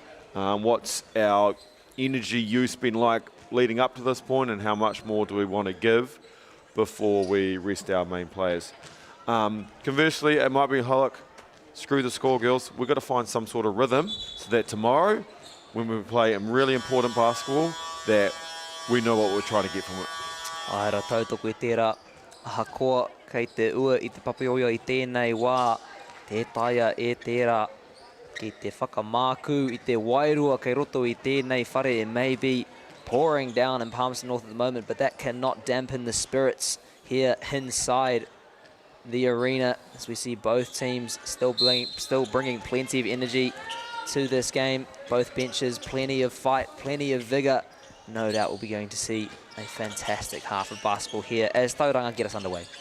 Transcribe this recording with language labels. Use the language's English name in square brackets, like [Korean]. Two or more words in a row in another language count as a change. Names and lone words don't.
[English] What's our energy use been like leading up to this point, and how much more do we want to give before we rest our main players? Conversely, it might be, look, screw the score, girls. We've got to find some sort of rhythm so that tomorrow, when we play a really important basketball, that we know what we're trying to get from it. [Māori] Aira tautoko e tērā ahakoa kei te ua i te papaioia i tēnei wā, te taia e tērā ki te whakamāku i te wairua kei roto i tēnei whare. [English] It may be pouring down in Palmerston North at the moment, but that cannot dampen the spirits here inside the arena, as we see both teams still bringing plenty of energy to this game. Both benches, plenty of fight, plenty of vigour no doubt we'll be going to see a fantastic half of basketball here as Tauranga get us underway.